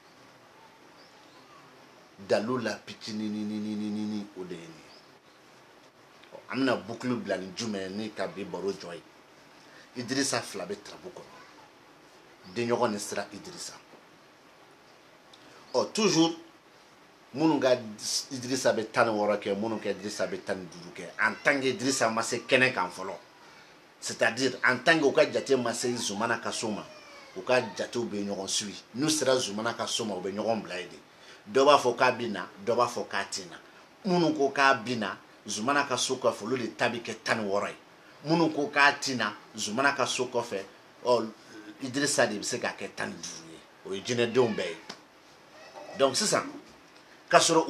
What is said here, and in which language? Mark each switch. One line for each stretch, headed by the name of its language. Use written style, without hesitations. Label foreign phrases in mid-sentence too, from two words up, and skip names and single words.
Bambara: dalu la pitinini o de ye nin ye an bɛna bukulu bila ni jumɛn ni ka bi baro jɔ ye Idirisa fila bɛ tarabu kɔnɔ den ɲɔgɔn ni sira Idirisa toujours minnu ka Idirisa bɛ 16 kɛ minnu ka Idirisa bɛ 15 kɛ
French: en tant que
Bambara: Idirisa ma se kɛnɛ kan fɔlɔ
French: c'est-à-dire en tant que
Bambara: u ka jate ma se Zumana ka so ma u ka jatew bɛ ɲɔgɔn suit n'u sera Zumana ka so ma u bɛ ɲɔgɔn bila yen de dɔ b'a fɔ k'a bɛ na dɔ b'a fɔ k'a tɛ na minnu ko k'a bɛ na Zumana ka so kɔfɛ olu de ta bɛ kɛ 16 ye minnu ko k'a tɛ na Zumana ka so kɔfɛ Idirisa de bɛ se k'a kɛ 15 ye o ye jinɛdenw bɛɛ ye donc sisan k'a sɔrɔ